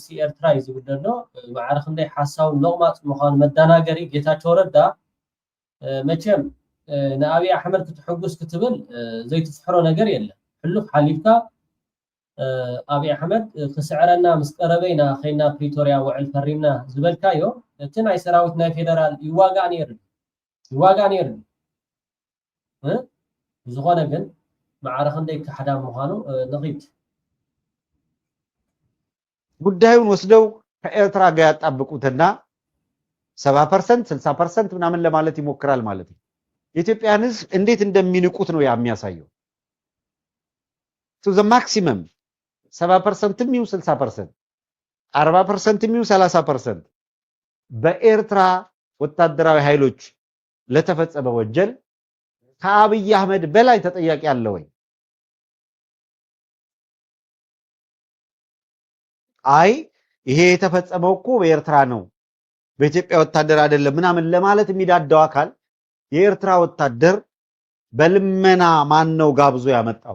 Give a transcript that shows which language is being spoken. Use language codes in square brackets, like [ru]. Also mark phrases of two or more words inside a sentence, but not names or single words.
[ti] ኤርትራ እዩ ዝብል ዘሎ። ማዕረ ክንደይ ሓሳቡ መቕማፅ ምዃኑ መደናገሪ ጌታቸው ረዳ መቸም ንአብይ አሕመድ ክትሕጉስ ክትብል ዘይትፍሕሮ ነገር የለን። ሕሉፍ ሓሊፍካ አብይ አሕመድ ክስዕረና ምስ ቀረበይና ኸይና ፕሪቶሪያ ውዕል ፈሪምና ዝበልካዮ እቲ ናይ ሰራዊት ናይ ፌደራል ይዋጋእ ነይሩ ዝኾነ ግን ማዕረ ክንደይ ክሓዳም ምዃኑ ንኺድ [am] ጉዳዩን ወስደው ከኤርትራ ጋር ያጣብቁትና 70% 60% ምናምን ለማለት ይሞክራል ማለት ነው። የኢትዮጵያን ህዝብ እንዴት እንደሚንቁት ነው የሚያሳየው። [en] to the maximum [am] 70% ሚው 60% 40% ሚው 30% በኤርትራ ወታደራዊ ኃይሎች ለተፈጸመ ወንጀል ከአብይ አህመድ በላይ ተጠያቂ አለ ወይ? አይ ይሄ የተፈጸመው እኮ በኤርትራ ነው በኢትዮጵያ ወታደር አይደለም ምናምን ለማለት የሚዳዳው አካል የኤርትራ ወታደር በልመና ማን ነው ጋብዞ ያመጣው?